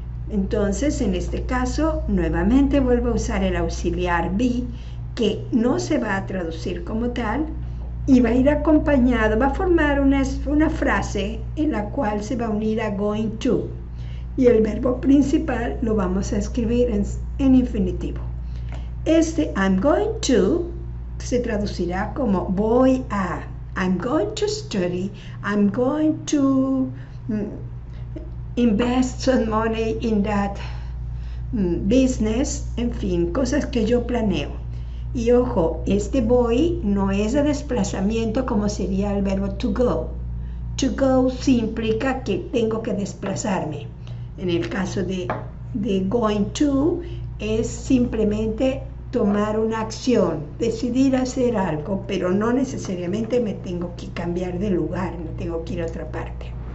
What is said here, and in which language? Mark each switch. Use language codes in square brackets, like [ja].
[es] Entonces, en este caso, nuevamente vuelvo a usar el auxiliar be, que no se va a traducir como tal, y va a ir acompañado, va a formar una frase en la cual se va a unir a going to, y el verbo principal lo vamos a escribir en infinitivo. [en] I'm going to [es] se traducirá como voy a. [en] I'm going to study. I'm going to invest some money in that business. [es] En fin, cosas que yo planeo. Y ojo, este voy no es de desplazamiento como sería el verbo to go. To go sí implica que tengo que desplazarme. En el caso de going to es simplemente tomar una acción, decidir hacer algo, pero no necesariamente me tengo que cambiar de lugar, no tengo que ir a otra parte.